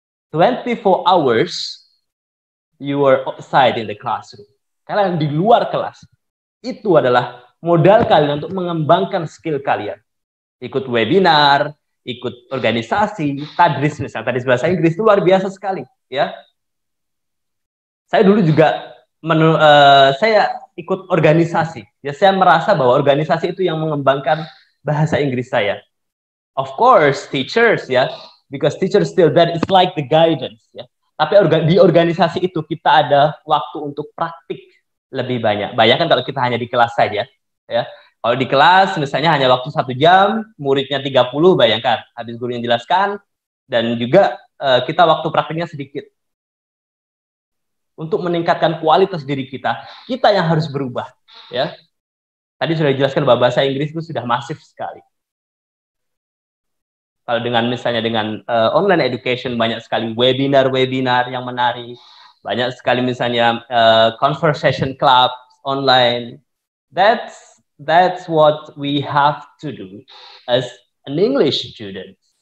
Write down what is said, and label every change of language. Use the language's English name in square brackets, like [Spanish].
[English] 24 hours you are outside in the classroom. [Indonesian] Kalian di luar kelas. Itu adalah modal kalian untuk mengembangkan skill kalian. Ikut webinar, ikut organisasi, tadris misalnya, tadris bahasa Inggris itu luar biasa sekali, ya. Saya dulu juga saya ikut organisasi. Ya, saya merasa bahwa organisasi itu yang mengembangkan bahasa Inggris saya. [English] Of course, teachers ya, because teachers still there, it's like the guidance ya. [Indonesian] Tapi di organisasi itu kita ada waktu untuk praktik lebih banyak. Bayangkan kalau kita hanya di kelas saja, ya. Kalau di kelas misalnya hanya waktu 1 jam, muridnya 30, bayangkan habis guru yang jelaskan, dan juga kita waktu praktiknya sedikit. Untuk meningkatkan kualitas diri kita yang harus berubah, ya. Tadi sudah dijelaskan bahwa bahasa Inggris itu sudah masif sekali. Kalau dengan misalnya dengan online education, banyak sekali webinar yang menarik, banyak sekali misalnya conversation club online. [English] That's what we have to do as an English student.